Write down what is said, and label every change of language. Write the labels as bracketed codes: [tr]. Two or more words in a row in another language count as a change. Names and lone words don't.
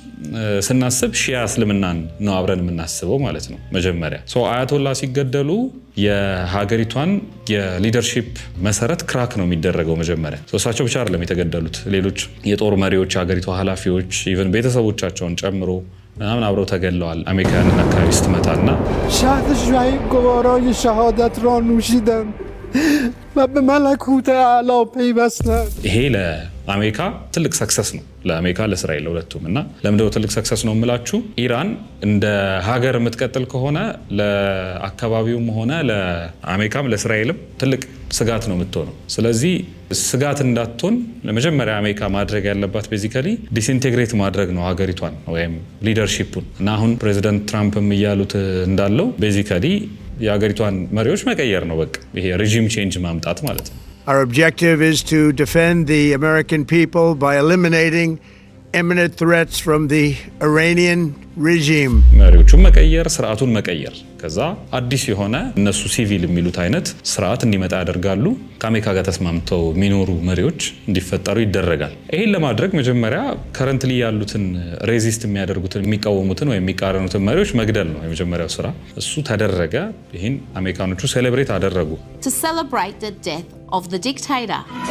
[am] ስናስብ ሺያ እስልምናን ነው አብረን የምናስበው ማለት ነው። መጀመሪያ አያቶላ ሲገደሉ የሀገሪቷን የሊደርሺፕ መሰረት ክራክ ነው የሚደረገው መጀመሪያ። እሳቸው ብቻ አይደለም የተገደሉት፣ ሌሎች የጦር መሪዎች፣ የሀገሪቷ ኃላፊዎች፣ ኢቨን ቤተሰቦቻቸውን ጨምሮ ምናምን አብረው ተገለዋል። አሜሪካንን አካባቢ ስትመታና [fa] شهد شهید گوارای شهادت را نوشیدم و به ملکوت اعلی پیوستم። [am] ይሄ ለአሜሪካ ትልቅ ሰክሰስ ነው፣ ለአሜሪካ ለእስራኤል ለሁለቱም። እና ለምንድነው ትልቅ ሰክሰስ ነው የምላችሁ? ኢራን እንደ ሀገር የምትቀጥል ከሆነ ለአካባቢውም ሆነ ለአሜሪካም ለእስራኤልም ትልቅ ስጋት ነው የምትሆነው። ስለዚህ ስጋት እንዳትሆን ለመጀመሪያ አሜሪካ ማድረግ ያለባት [en] basically disintegrate [am] ማድረግ ነው ሀገሪቷን ወይም ሊደርሺፑን። እና አሁን ፕሬዚደንት ትራምፕም እያሉት እንዳለው ቤዚካሊ የሀገሪቷን መሪዎች መቀየር ነው። በቃ ይሄ [en] regime change [am] ማምጣት ማለት ነው። [en] Our objective is to defend the American people by eliminating imminent threats from the Iranian regime. [am] መሪዎቹን መቀየር፣ ስርዓቱን መቀየር፣ ከዛ አዲስ የሆነ እነሱ ሲቪል የሚሉት አይነት ስርዓት እንዲመጣ ያደርጋሉ። ከአሜሪካ ጋር ተስማምተው የሚኖሩ መሪዎች እንዲፈጠሩ ይደረጋል። ይሄን ለማድረግ መጀመሪያ ከረንትሊ ያሉትን ሬዚስት የሚያደርጉትን የሚቃወሙትን ወይም የሚቃረኑትን መሪዎች መግደል ነው የመጀመሪያው ስራ። እሱ ተደረገ። ይህን አሜሪካኖቹ ሴሌብሬት አደረጉ። [en] To celebrate the death of the dictator.